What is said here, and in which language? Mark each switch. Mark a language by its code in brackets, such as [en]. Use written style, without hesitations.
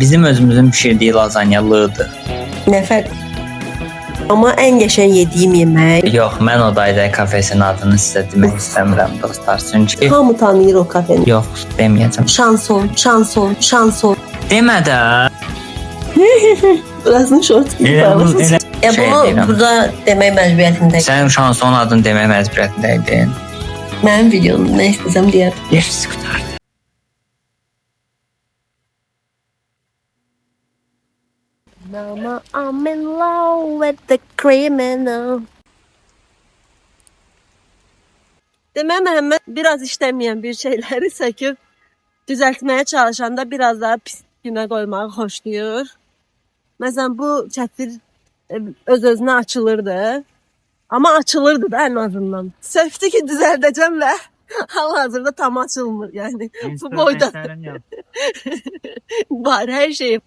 [az] Bizim özümüzün pişirdiyi lazanyalıdır. nə fərq? Amma ən qəşəng yediyim yemək. Yox, mən o dayda kafesinin adını sizə demək istəmirəm dostlar. Çünki Hamı tanıyır o kafeni. yox, deməyəcəm. Şanson, şanson, şanson. Demə də. [tr] Burasını short gibi [az] Elə bunu bağlasın. elə Ya şey bunu deyirəm. burada demək məcburiyyətindəyim. Sən şanson adını demək məcburiyyətindəydin. Mənim videom nə istəsəm deyər. Yes, qutardı. [en] Mama, I'm in love with the criminal. [az] Demək Məhəmməd biraz işləməyən bir şeyləri söküb düzəltməyə çalışanda biraz daha pis günə qoymağı xoşlayır. Məsələn bu çətir öz-özünə açılırdı. Amma açılırdı da [tr] en azından. [az] Söktü ki düzəldəcəm və hal-hazırda tam açılmır. Yəni bu boyda var her şey.